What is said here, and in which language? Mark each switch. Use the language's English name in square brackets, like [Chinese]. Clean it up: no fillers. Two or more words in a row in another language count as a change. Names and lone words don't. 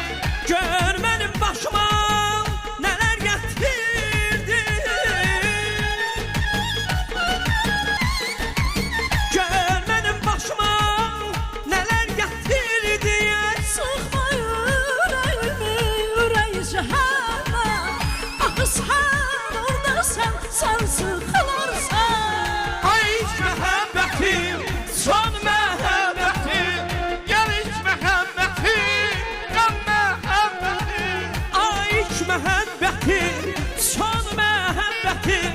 [Turkish] Gör benim başıma neler getirdi. Gör benim başıma neler getirdi. [Azerbaijani] Sıxma yüreğimi, yüreği cəhənnəm. Axı sən oradasan, sən sıxılarsan. Ay hiç məhəbbətim, son məhəbbətim, gel hiç məhəbbətim, yan məhəbbətim. Ay iç məhəbbətin, son məhəbbətin.